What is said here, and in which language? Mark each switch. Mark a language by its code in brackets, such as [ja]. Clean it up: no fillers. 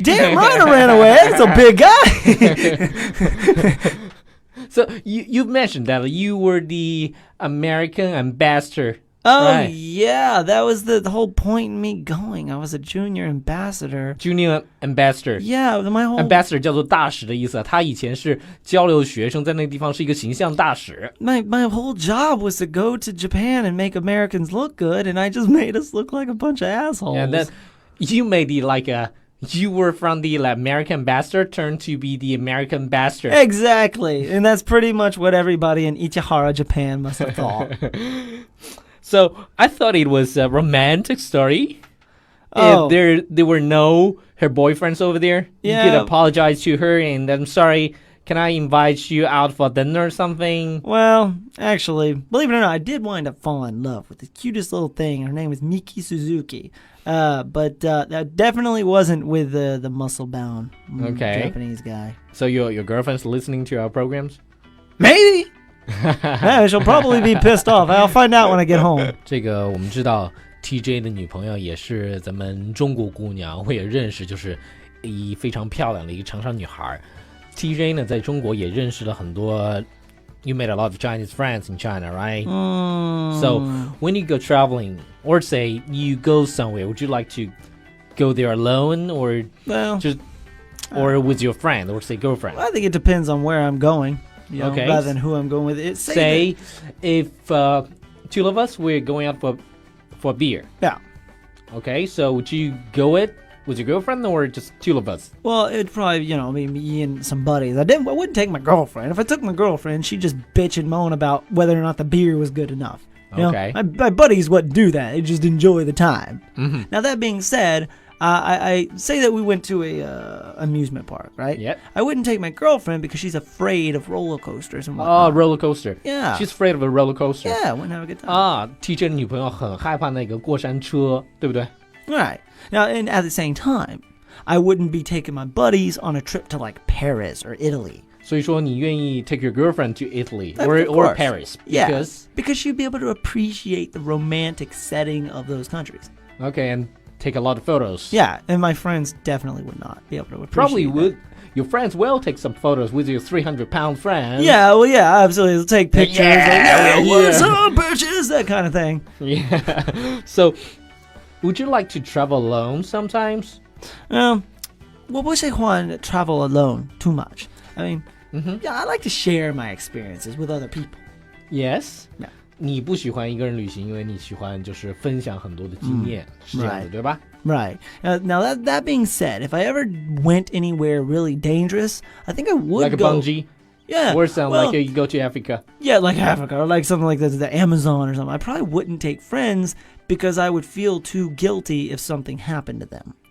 [en] Damn right I ran away. That's a big guy. So you mentioned that you were the American ambassador. Oh, right. Yeah, that was the whole point in me going. I was a junior ambassador. Junior ambassador. Yeah, my whole... [zh] Ambassador 叫做大使的意思，他以前是交流学生，在那个地方是一个形象大使。 [en] My whole job was to go to Japan and make Americans look good, and I just made us look like a bunch of assholes. And then you made it you were from the American ambassador turned to be the American ambassador. Exactly, and that's pretty much what everybody in Ichihara, Japan must have thought. So I thought it was a romantic story. Oh. If there were no her boyfriend's over there, Yeah. you could apologize to her and I'm sorry, can I invite you out for dinner or something? Well, actually, believe it or not, I did wind up falling in love with the cutest little thing. Her name was Miki Suzuki. But that definitely wasn't with the muscle-bound Japanese guy. So your girlfriend's listening to our programs? Maybe. Yeah, she'll probably be pissed off. I'll find out when I get home. [zh] 这个我们知道 TJ 的女朋友也是咱们中国姑娘，我也认识，就是一非常漂亮的一个长衫女孩。 TJ 呢，在中国也认识了很多。 [en] You made a lot of Chinese friends in China, right? So when you go traveling, or say you go somewhere, would you like to go there alone, or or with your friend, or say girlfriend? I think it depends on where I'm going. Okay. Rather than who I'm going with. Say if two of us we're going out for beer. Yeah. Okay, so would you go with your girlfriend or just two of us? Well, it'd probably, be me and some buddies. I wouldn't take my girlfriend. If I took my girlfriend, she'd just bitch and moan about whether or not the beer was good enough. Okay. My buddies wouldn't do that. They'd just enjoy the time. Mm-hmm. Now, that being said, I say that we went to a amusement park, right? Yep. I wouldn't take my girlfriend because she's afraid of roller coasters and Oh, whatnot. roller coaster. Yeah. She's afraid of a roller coaster. Yeah, I wouldn't have a good time. [zh] TJ 的女朋友很害怕那个过山车，对不对？ [en] Right. Now, and at the same time, I wouldn't be taking my buddies on a trip to like Paris or Italy. [zh] 所以说你愿意 [en] take your girlfriend to Italy Of or course. Paris Yeah, because you'd be able to appreciate the romantic setting of those countries. Okay, and take a lot of photos. Yeah, and my friends definitely would not be able to appreciate Probably that. would. Your friends will take some photos with your 300-pound friend. Yeah, well, yeah, absolutely. They'll take pictures. Yeah, What's up, bitches? That kind of thing. Yeah. So, would you like to travel alone sometimes? Well, we say Juan travel alone too much. I mean, yeah, I like to share my experiences with other people. Yes. Yeah. [zh] 你不喜欢一个人旅行，因为你喜欢就是分享很多的经验，是这样子， [en] right. [zh] 对吧？ [en] Right. Now, that being said, if I ever went anywhere really dangerous, I think I would Like a go. bungee? Yeah. Or sound well, like you go to Africa? Yeah, like Africa or like something like the Amazon or something. I probably wouldn't take friends because I would feel too guilty if something happened to them.